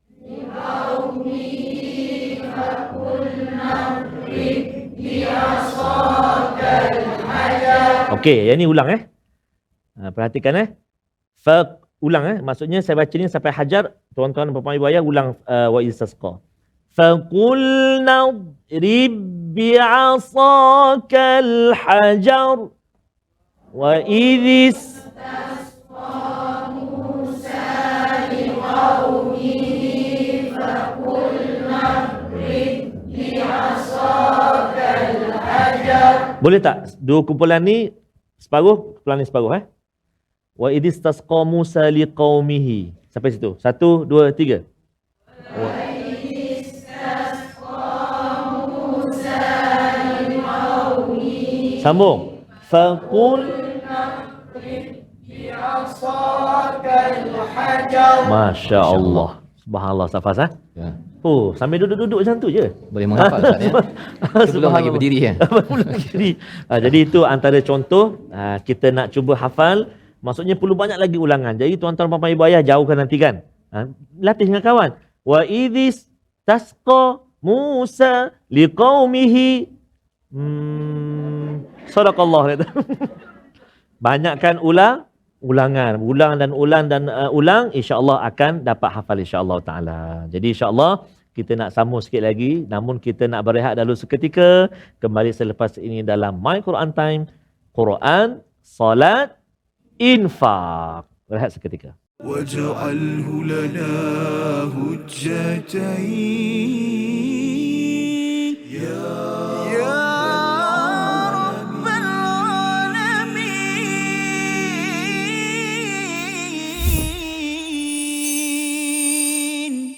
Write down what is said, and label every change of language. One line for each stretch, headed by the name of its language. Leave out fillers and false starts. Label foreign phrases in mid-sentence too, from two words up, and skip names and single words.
Malay: Okey, yang ni ulang perhatikan ulang maksudnya saya baca ni sampai hajar, tuan-tuan dan puan-puan ibu ayah ulang
Arabic: وإذ استسقى. فقلنا اضرب بعصاك الحجر. وإذ استسقى موسى لقومه فقلنا اضرب بعصاك الحجر.
Malay: Boleh tak? Dua kumpulan ni separuh, kumpulan ni separuh
Arabic: وإذ استسقى موسى لقومه.
Malay: Sampai situ. 1 2 3. Sambung.
Arabic: فقل ما شاء الله سبحان الله سفس
Malay: Ya. Sambil duduk-duduk macam tu je. Boleh menghafal Ustaz Sebelum lagi berdiri Jadi itu antara contoh kita nak cuba hafal. Maksudnya perlu banyak lagi ulangan. Jadi tuan-tuan puan-puan ibu ayah jauhkan nanti kan. Latih dengan kawan.
Arabic: وإذ استسقى موسى لقومه. صدق الله.
Malay: Banyakkan ulangan, ulang dan ulang,
Arabic: إن شاء الله
Malay: akan dapat hafal
Arabic: إن شاء الله تعالى.
Malay: Jadi
Arabic: إن شاء الله
Malay: kita nak sambung sikit lagi, namun kita nak berehat dulu seketika. Kembali selepas ini dalam My Quran Time, Quran, Salat, Infak. Berehat seketika.
Arabic: واجعله لنا هجتين يا رب العالمين.